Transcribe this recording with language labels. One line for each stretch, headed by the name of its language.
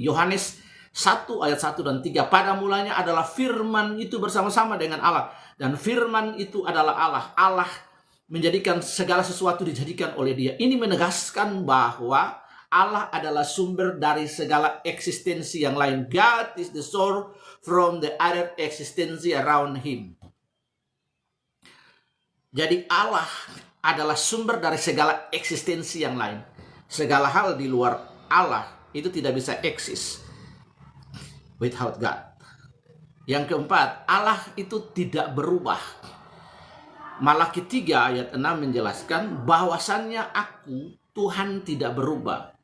Indonesian: Yohanes 1 ayat 1 dan 3. Pada mulanya adalah firman itu bersama-sama dengan Allah. Dan firman itu adalah Allah. Allah menjadikan segala sesuatu dijadikan oleh dia. Ini menegaskan bahwa Allah adalah sumber dari segala eksistensi yang lain.
English: God is the source from the other existence around him.
Indonesian: Jadi Allah adalah sumber dari segala eksistensi yang lain. Segala hal di luar Allah itu tidak bisa eksis
English: without God.
Indonesian: Yang keempat, Allah itu tidak berubah. Malaki 3 ayat 6 menjelaskan bahwasannya aku, Tuhan, tidak berubah.